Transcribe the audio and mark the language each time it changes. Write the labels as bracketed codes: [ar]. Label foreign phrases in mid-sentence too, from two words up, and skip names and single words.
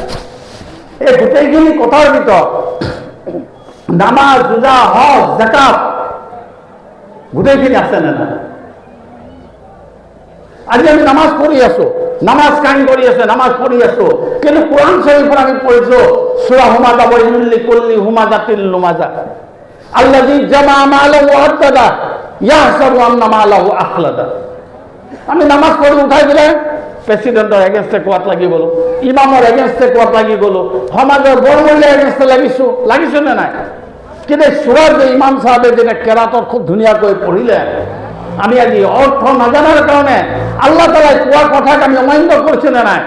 [as] এই গোটেইখিনি কথাৰ ভিতৰত নামাজ, ৰোজা, হজ, যাকাত গোটেইখিনি আছে নে নাই? আজি আমি নামাজ পঢ়ি আছো, নামাজ কায়েম কৰি আছে, নামাজ পঢ়ি আছো, কিন্তু কোৰআন শৰীফত আমি পঢ়িছো সূৰা হুমাজা [ar] ويل لكل همزة لمزة الذي جمع ماله وعدده يحسب أن ماله أخلده. [as] আমি নামাজ পঢ়ি উঠাই দিলে প্ৰেচিডেণ্টৰ এগেইনষ্টে কোৱাত লাগি গ'লো, ইমামৰ এগেইনষ্টে কোৱাত লাগি গ'লো, সমাজৰ বৰমূল্যৰ এগেইনষ্টে লাগিছোঁ নে নাই? কিন্তু সূৰাৰ যে ইমাম চাহাবে যেনে কেৰাতত খুব ধুনীয়াকৈ পঢ়িলে, আমি আজি অৰ্থ নাজানাৰ কাৰণে আল্লাহ তাআলাই কোৱা কথাক আমি অমান্য কৰিছোঁ নে নাই?